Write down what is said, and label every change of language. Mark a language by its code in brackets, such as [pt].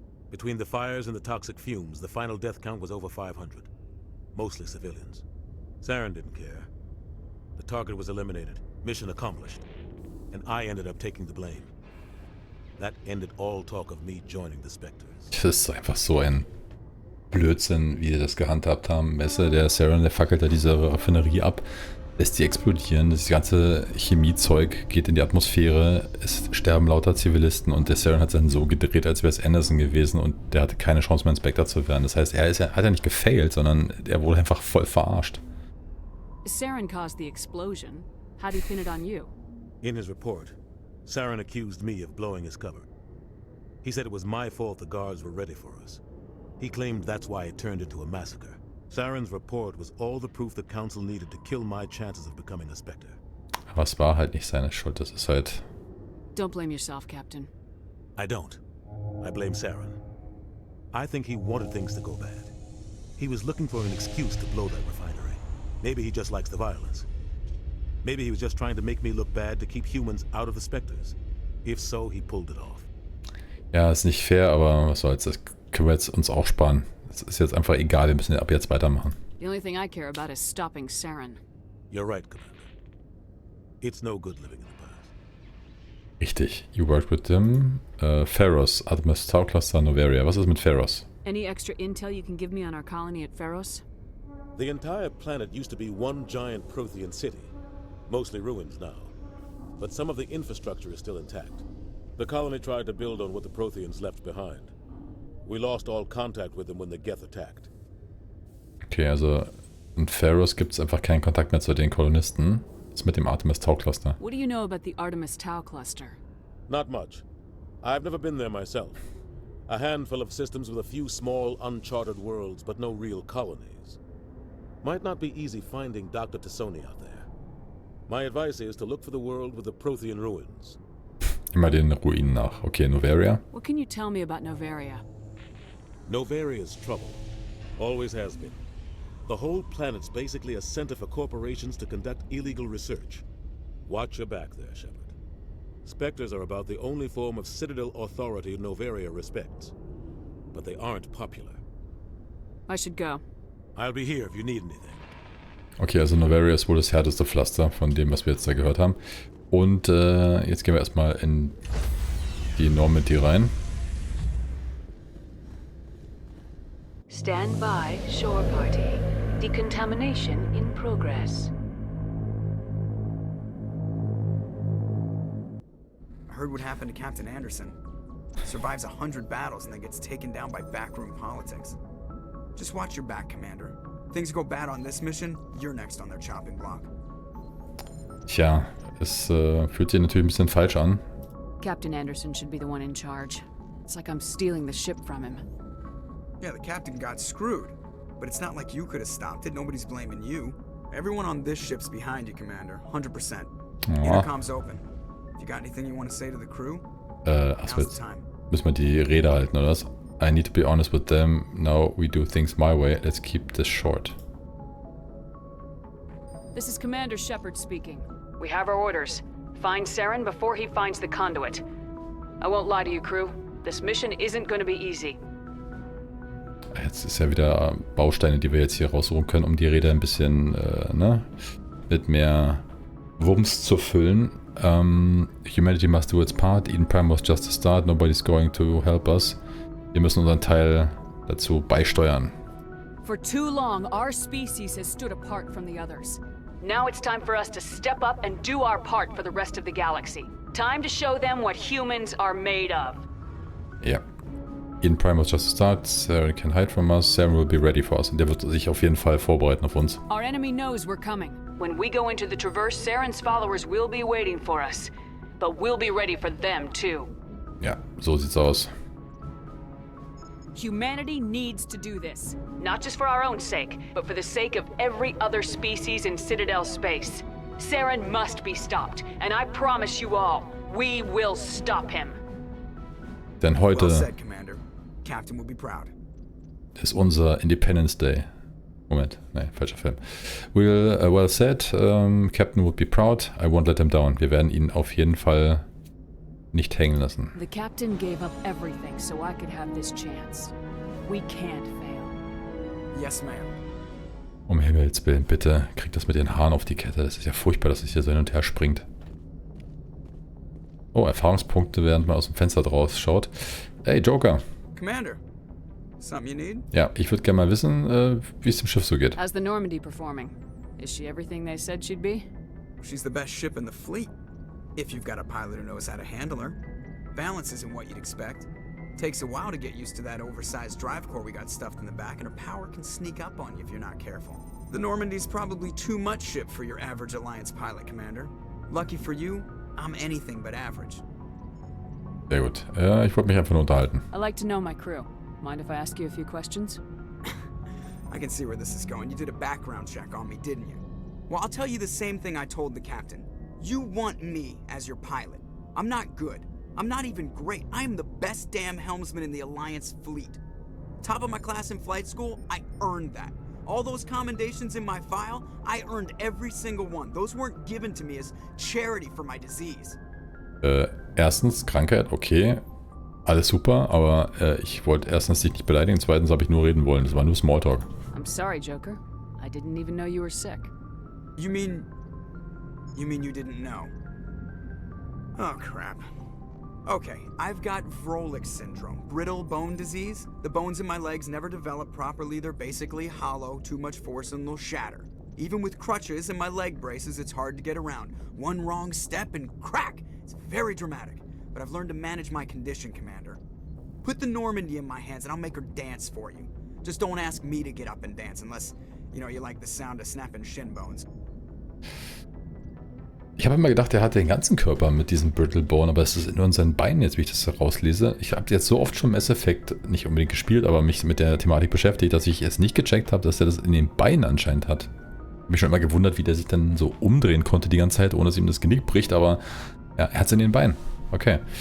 [en] Between the fires and the toxic fumes, the final death count was over 500. Mostly civilians. Saren didn't care. The target was eliminated, mission accomplished. And I ended up taking the blame. That ended all talk of me joining the Spectres. [de] Das ist einfach so ein Blödsinn, wie die das gehandhabt haben. Messer, der Saren, der fackelt da diese Raffinerie ab, lässt die explodieren. Das ganze Chemiezeug geht in die Atmosphäre, es sterben lauter Zivilisten und der Saren hat dann so gedreht, als wäre es Anderson gewesen und der hatte keine Chance mehr Inspector zu werden. Das heißt, hat ja nicht gefailt, sondern er wurde einfach voll verarscht. [en] Saren caused the explosion. How'd he pin it on you? In his report, Saren accused me of blowing his cover. He said it was my fault the guards were ready for us. He claimed that's why it turned into a massacre. Saren's report was all the proof the Council needed to kill my chances of becoming a Spectre. [de] Aber es war halt nicht seine Schuld, das ist halt... [en] Don't blame yourself, Captain. I don't. I blame Saren. I think he wanted things to go bad. He was looking for an excuse to blow that refinery. Maybe he just likes the violence. Maybe he was just trying to make me look bad to keep humans out of the Spectres. If so, he pulled it off. [de] Ja, ist nicht fair, aber was soll's, das können wir jetzt uns auch sparen. Es ist jetzt einfach egal, wir müssen ab jetzt weitermachen. [en] The only thing I care about is stopping Saren. You're right, Commander. It's no good living in the past. [de] Richtig. [en] You worked with them. Pharos, Artemis Tau Cluster, Novaria. [de] Was ist mit Pharos? [en] Any extra intel you can give me on our colony at Pharos? The entire planet used to be one giant Prothean city. Mostly ruins now. But some of the infrastructure is still intact. The colony tried to build on what the Protheans left behind. We lost all contact with them when the Geth attacked. [de] Okay, also in Pharos gibt es einfach keinen Kontakt mehr zu den Kolonisten. Das ist mit dem Artemis Tau Cluster. [en] What do you know about the Artemis Tau cluster? Not much. I've never been there myself. A handful of systems with a few small, uncharted worlds, but no real colonies. Might not be easy finding Dr. Tassoni out there. My advice is to look for the world with the Prothean ruins. [de] Immer den Ruinen nach. Okay, Novaria. [en] What can you tell me about Novaria? Novaria's trouble. Always has been. The whole planet's basically a center for corporations to conduct illegal research. Watch your back there, Shepard. Spectres are about the only form of citadel authority Novaria respects. But they aren't popular. I should go. I'll be here if you need anything. [de] Okay, also Novaria ist wohl das härteste Pflaster von dem, was wir jetzt da gehört haben. Und jetzt gehen wir erstmal in die Normandy rein. [en] Stand by, shore party. Decontamination in progress. I heard what happened to Captain Anderson. Survives 100 battles and then gets taken down by backroom politics. Just watch your back, Commander. Things go bad on this mission, you're next on their chopping block. [de] Tja, es fühlt sich natürlich ein bisschen falsch an. [en] Captain Anderson should be the one in charge. It's like I'm stealing the ship from him. Yeah, the captain got screwed. But it's not like you could have stopped it. Nobody's blaming you. Everyone on this ship's behind you, Commander. 100%. Intercom's open. If you got anything you want to say to the crew, now's the time. [de] Müssen wir die Rede halten, oder was? [en] I need to be honest with them. Now we do things my way. Let's keep this short. This is Commander Shepard speaking. We have our orders. Find Saren before he finds the conduit. I won't lie to you, crew. This mission isn't going to be easy. [de] Jetzt ist ja wieder Bausteine, die wir jetzt hier raussuchen können, um die Räder ein bisschen mit mehr Wumms zu füllen. [en] Humanity must do its part. Eden Prime was just a start. Nobody's going to help us. [de] Wir müssen unseren Teil dazu beisteuern. [en] For too long, our species has stood apart from the others. Now it's time for us to step up and do our part for the rest of the galaxy. Time to show them what humans are made of. [de] Ja. [en] Eden Prime was just a start. Saren can hide from us. Saren will be ready for us. [de] Und der wird sich auf jeden Fall vorbereiten auf uns. [en] Our enemy knows we're coming. When we go into the Traverse, Saren's followers will be waiting for us. But we'll be ready for them, too. [de] Ja, so sieht's aus. [en] Humanity needs to do this. Not just for our own sake, but for the sake of every other species in Citadel space. Saren must be stopped, and I promise you all, we will stop him. [de] Denn heute [en] Well said, Commander. Captain will be proud. [de] ist unser Independence Day. Moment, nein, falscher Film. [en] Well said, Captain would be proud. I won't let him down. [de] Wir werden ihn auf jeden Fall nicht hängen lassen. [en] The captain gave up everything so I could have this chance. We can't fail. Yes, ma'am. [de] Um Himmels Willen, bitte, kriegt das mit den Haaren auf die Kette. Es ist ja furchtbar, dass es hier so hin und her springt. Oh, Erfahrungspunkte, während man aus dem Fenster draus schaut. [en] Hey, Joker. Commander, something you need? [de] Ja, ich würde gerne mal wissen, wie es dem Schiff so geht. [en] How's the Normandy performing? Is she everything they said she'd be? She's the best ship in the fleet. If you've got a pilot who knows how to handle her. Balance isn't what you'd expect. Takes a while to get used to that oversized drive core we got stuffed in the back, and her power can sneak up on you if you're not careful. The Normandy's probably too much ship for your average Alliance pilot, Commander. Lucky for you, I'm anything but average. [de] Sehr gut. Ich wollte mich einfach nur unterhalten. [en] I like to know my crew. Mind if I ask you a few questions? I can see where this is going. You did a background check on me, didn't you? Well, I'll tell you the same thing I told the captain. You want me as your pilot. I'm not good. I'm not even great. I am the best damn helmsman in the Alliance fleet. Top of my class in flight school, I earned that. All those commendations in my file, I earned every single one. Those weren't given to me as charity for my disease. [de] Erstens, Krankheit, okay. Alles super, aber ich wollte erstens dich nicht beleidigen, zweitens habe ich nur reden wollen. Das war nur Smalltalk. [en] I'm sorry, Joker. I didn't even know you were sick. You mean you didn't know? Oh, crap. Okay, I've got Vrolik syndrome, brittle bone disease. The bones in my legs never develop properly. They're basically hollow, too much force and they'll shatter. Even with crutches and my leg braces, it's hard to get around. One wrong step and crack! It's very dramatic, but I've learned to manage my condition, Commander. Put the Normandy in my hands and I'll make her dance for you. Just don't ask me to get up and dance unless, you like the sound of snapping shin bones. [de] Ich habe immer gedacht, er hat den ganzen Körper mit diesem Brittle Bone, aber es ist nur in seinen Beinen jetzt, wie ich das herauslese. Ich habe jetzt so oft schon Mass Effect nicht unbedingt gespielt, aber mich mit der Thematik beschäftigt, dass ich es nicht gecheckt habe, dass er das in den Beinen anscheinend hat. Ich habe mich schon immer gewundert, wie der sich dann so umdrehen konnte die ganze Zeit, ohne dass ihm das Genick bricht, aber ja, er hat es in den Beinen. Okay.